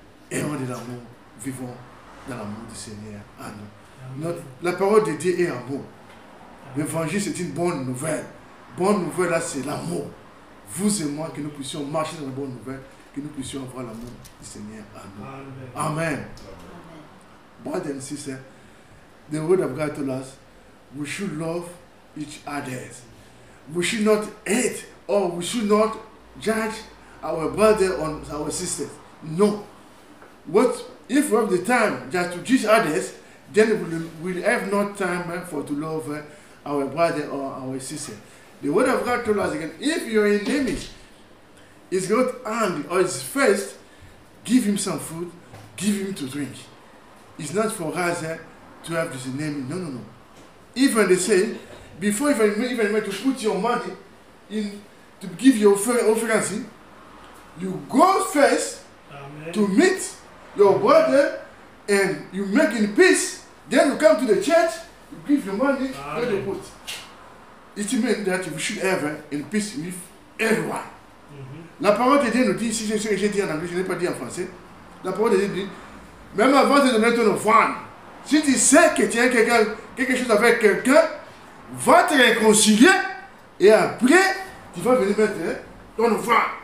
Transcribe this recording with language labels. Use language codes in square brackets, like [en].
[fr] Ayons de l'amour, vivons dans l'amour du Seigneur à nous. La parole de Dieu est amour. L'évangile, c'est une bonne nouvelle. Bonne nouvelle, là, c'est l'amour. Vous et moi, que nous puissions marcher dans la bonne nouvelle, que nous puissions avoir l'amour du Seigneur à nous. Amen. [en] Brothers and sisters, the word of God told us we should love each other. We should not hate or we should not judge our brother or our sisters. No. If we have the time just to judge others, then we'll have no time to love our brother or our sister. The word of God told us again, if your enemy is got angry or is first, give him some food, give him to drink. It's not for us to have this enemy. No. Even they say, before even to put your money in to give your offering, you go first. Amen. To meet your brother and you make in peace. Then you come to the church, you give your money, and you put. It means that you should have in peace with everyone. [fr] La parole de Dieu nous dit, si c'est ce que j'ai dit en anglais, je n'ai pas dit en français. La parole de Dieu dit, même avant de donner ton offrande, si tu sais que tu as quelque chose avec quelqu'un, va te réconcilier et après, tu vas venir mettre ton offrande.